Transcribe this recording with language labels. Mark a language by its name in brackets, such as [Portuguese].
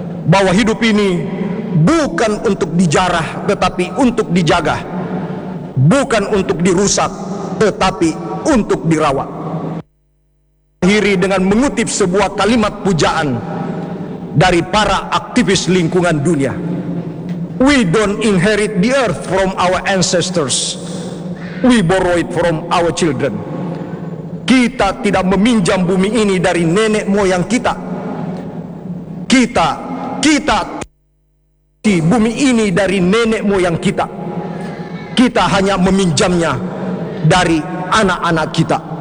[Indonesian] Bahwa hidup ini bukan untuk dijarah, tetapi untuk dijaga. Bukan untuk dirusak, tetapi untuk dirawat. Akhiri dengan mengutip sebuah kalimat pujaan dari para aktivis lingkungan dunia. [English] We don't inherit the earth from our ancestors. We borrow it from our children. [Indonesian] Kita tidak meminjam bumi ini dari nenek moyang kita. Kita di bumi ini dari nenek moyang kita. Kita hanya meminjamnya dari anak-anak kita.